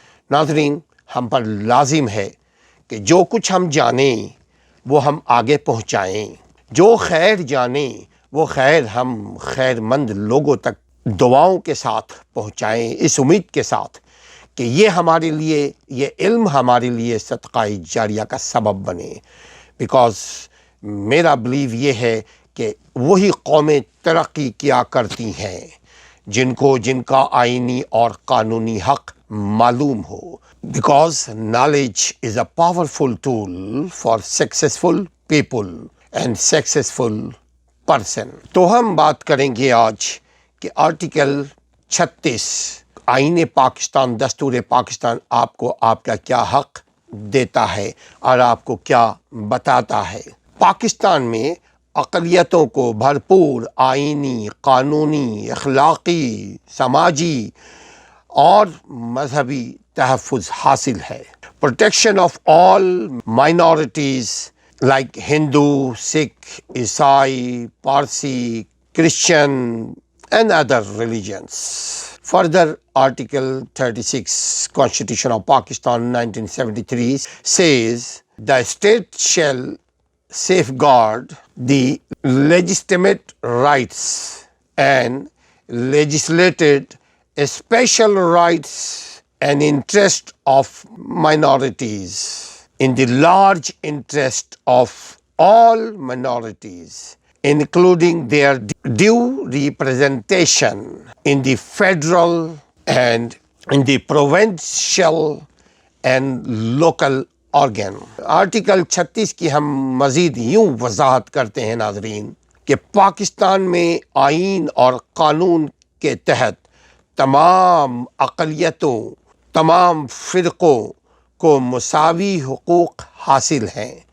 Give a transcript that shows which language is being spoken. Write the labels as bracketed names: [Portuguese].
[Urdu] ناظرین، ہم پر لازم ہے کہ جو کچھ ہم جانیں وہ ہم آگے پہنچائیں، جو خیر جانیں وہ خیر ہم خیر مند لوگوں تک دعاؤں کے ساتھ پہنچائیں، اس امید کے ساتھ کہ یہ ہمارے لیے، یہ علم ہمارے لیے صدقہ جاریہ کا سبب بنے. بیکاز میرا بلیو یہ ہے کہ وہی قومیں ترقی کیا کرتی ہیں جن کا آئینی اور قانونی حق معلوم ہو. [English] Because knowledge is a powerful tool for successful people and successful person. [Urdu] تو ہم بات کریں گے آج کہ آرٹیکل 36 آئین پاکستان، دستور پاکستان آپ کو آپ کا کیا حق دیتا ہے اور آپ کو کیا بتاتا ہے. پاکستان میں اقلیتوں کو بھرپور آئینی، قانونی، اخلاقی، سماجی اور مذہبی تحفظ حاصل ہے. [English] Protection of all minorities like Hindu, Sikh, عیسائی، Parsi, Christian and other religions. Further, Article 36 Constitution of Pakistan 1973 says the state shall safeguard the legitimate rights and legislated special rights and interest of minorities in the large interest of all minorities, including their due representation in the federal and in the provincial and local organ. [Urdu] Article 36 کی ہم مزید یوں وضاحت کرتے ہیں ناظرین کہ پاکستان میں آئین اور قانون کے تحت تمام اقلیتوں، تمام فرقوں کو مساوی حقوق حاصل ہیں.